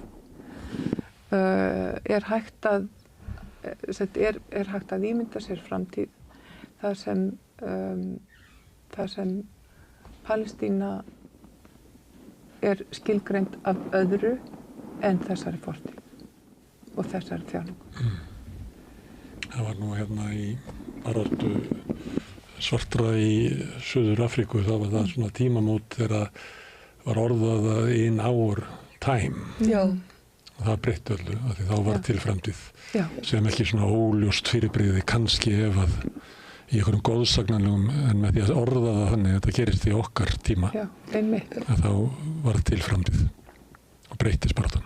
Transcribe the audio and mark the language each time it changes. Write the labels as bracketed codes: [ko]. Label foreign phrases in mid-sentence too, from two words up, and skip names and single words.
[is] Er hægt að ímynda sér framtíð þar sem Palestína er skilgreind af öðru en þessari fortíð og þessari þjáningu. Það var nú hérna í baráttu svartra í Suður Afríku, þá var það svona tímamót þegar var orðað [en] in our time. [is] Já. Og það breytti öllu, af því þá var til framtíð sem ekki svona óljóst fyrirbrigði kannski ef að í einhverjum góðsagnanlegum, en með því að orða það þannig, þetta gerist í okkar tíma. Já, einmitt. Að þá var til framtíð og breyttist baráttan.